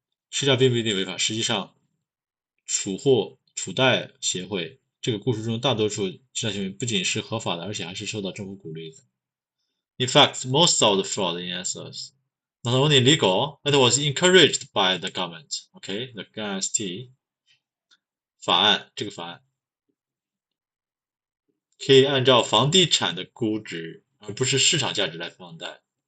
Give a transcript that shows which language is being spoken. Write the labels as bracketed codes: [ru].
[zh] 实际上并不一定违法，实际上储贷协会这个故事中大多数欺诈行为不仅是合法的，而且还是受到政府鼓励的。 [en] In fact, most of the fraud in SS not only legal, it was encouraged by the government. Okay, the GST [zh] 法案，这个法案可以按照房地产的估值，而不是市场价值来放贷。